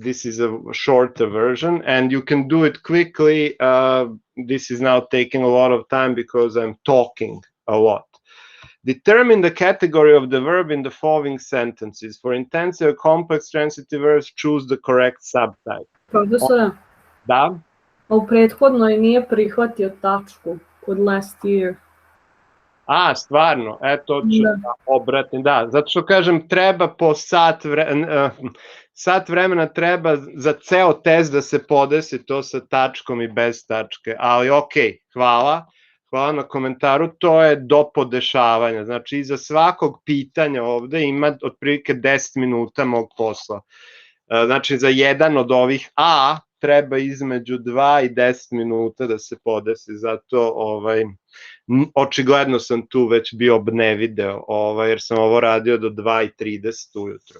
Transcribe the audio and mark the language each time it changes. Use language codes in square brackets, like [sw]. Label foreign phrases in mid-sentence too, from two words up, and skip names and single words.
[en] This is a shorter version, and you can do it quickly. This is now taking a lot of time because I'm talking a lot. Determine the category of the verb in the following sentences. For intensive or complex transitive verbs, choose the correct subtype. [sr] Profesore, Da? a u prethodnoj nije prihvatio tačku kod [en] last year. [sr] A, stvarno, eto, ću da obratim, da, zato što kažem, treba po sat vremena treba za ceo test da se podesi to sa tačkom i bez tačke, ali okej, hvala na komentaru, to je do podešavanja, znači iza svakog pitanja ovde ima otprilike 10 minuta mog posla, znači za jedan od ovih A treba između 2 i 10 minuta da se podesi, zato očigledno sam tu već bio obnevideo, jer sam ovo radio do 2:30 ujutro.